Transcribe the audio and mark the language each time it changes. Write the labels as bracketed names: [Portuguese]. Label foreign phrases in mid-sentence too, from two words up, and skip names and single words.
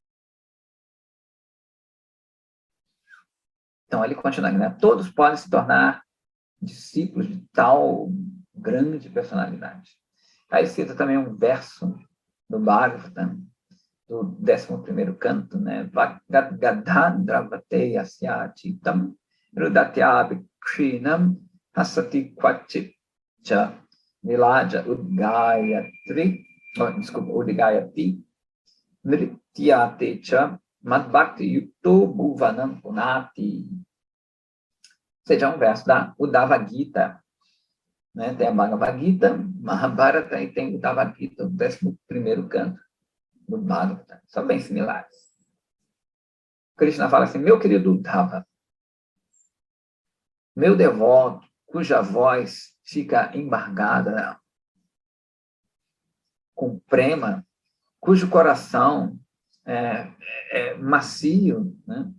[Portuguese] Então, ele continua, né? Todos podem se tornar discípulos de tal grande personalidade. Aí cita também um verso do Bhagavatam, do 11º canto, né? [Sanskrit] गद्गदद्रवते यस्यचित्तं रुदत्यभी क्ष्णं हसति क्वचित् च विलज्ज उद्गायति नृत्यते च मद्भक्ति युक्तो भुवनं पुनाति. [Portuguese] Ou seja, um verso da Uddhava Gita, né? Tem a Bhagavad Gita, Mahabharata, e tem o Uddhava Gita, o 11º canto do Bhagavatam. São bem similares. Krishna fala assim: meu querido Uddhava, meu devoto, cuja voz fica embargada com prema, cujo coração é macio, né?